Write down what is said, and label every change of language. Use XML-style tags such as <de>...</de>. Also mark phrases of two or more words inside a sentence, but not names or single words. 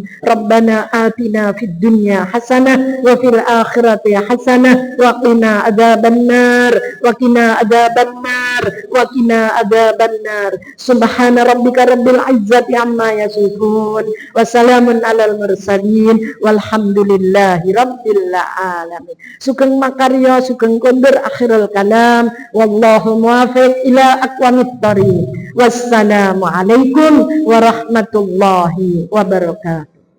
<ar>ربنا آتنا في الدنيا حسنة وفي الآخرة حسنة وقنا عذاب النار وقنا عذاب النار وقنا عذاب النار. سبحان ربك رب العزة عما يصفون وسلام على المرسلين والحمد لله رب العالمين.</ar> <jv>Sugeng makarya sugeng kondur</jv> <ar>آخر الكلام والله الموفق إلى أقوم الطريق. والسلام عليكم ورحمة الله وبركاته.</ar>